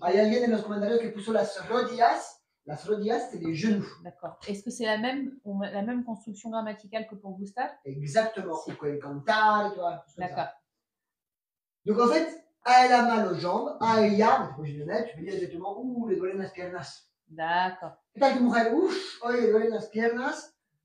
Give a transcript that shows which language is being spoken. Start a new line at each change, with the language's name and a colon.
Spanish: Hay alguien en los comentarios que puso las rodillas. Las rodillas,
French: c'est les genoux. D'accord. Est-ce que c'est la même construction grammaticale que pour Gustave? Exactement. C'est quoi, le cantar, tu vois. D'accord. Donc en fait, elle a mal aux jambes.
Spanish: A ella,
French: tu peux dire exactement,
Spanish: le duelen las piernas.
French: D'accord.
Spanish: ¿Qué tal tu mujer? Hoy le duelen las piernas.